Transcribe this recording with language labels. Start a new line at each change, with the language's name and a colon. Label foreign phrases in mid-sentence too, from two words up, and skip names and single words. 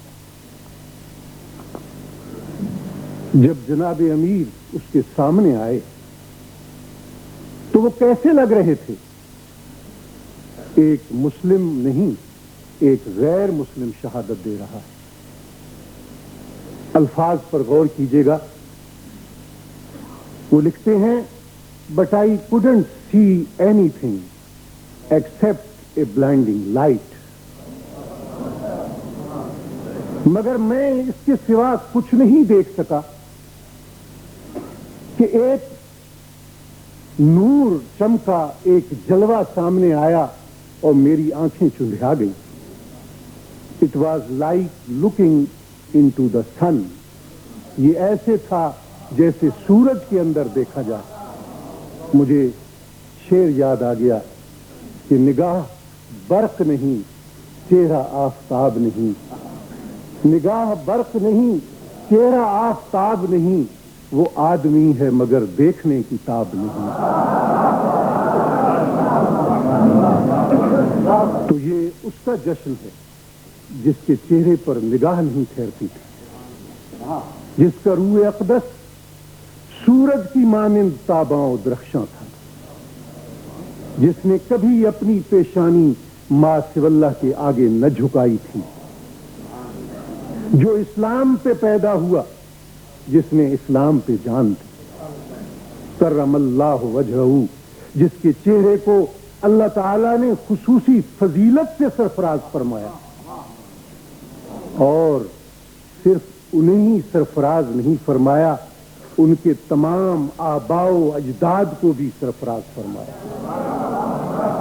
Urdu: جب جناب امیر اس کے سامنے آئے تو وہ کیسے لگ رہے تھے؟ ایک مسلم نہیں، ایک غیر مسلم شہادت دے رہا ہے۔ الفاظ پر غور کیجیے گا، وہ لکھتے ہیں
English: But I couldn't see anything except a blinding light،
Urdu: مگر میں اس کے سوا کچھ نہیں دیکھ سکا کہ ایک نور چمکا، ایک جلوہ سامنے آیا اور میری آنکھیں چندھا گئی۔
English: It was like looking into the sun،
Urdu: یہ ایسے تھا جیسے سورج کے اندر دیکھا جائے۔ مجھے شعر یاد آ گیا کہ نگاہ برق نہیں، چہرہ آفتاب نہیں، نگاہ برق نہیں، چہرہ آفتاب نہیں، وہ آدمی ہے مگر دیکھنے کی تاب نہیں۔ تو یہ اس کا جشن ہے جس کے چہرے پر نگاہ نہیں ٹھہرتی تھی، جس کا روح اقدس سورج کی مانند تاباں و درخشاں تھا، جس نے کبھی اپنی پیشانی
Arabic: ما سوی اللہ
Urdu: کے آگے نہ جھکائی تھی، جو اسلام پہ پیدا ہوا، جس نے اسلام پہ جان دی،
Arabic: کرم اللہ وجہہ،
Urdu: جس کے چہرے کو اللہ تعالیٰ نے خصوصی فضیلت سے سرفراز فرمایا، اور صرف انہیں ہی سرفراز نہیں فرمایا، ان کے تمام آباء و اجداد کو بھی سرفراز فرمایا۔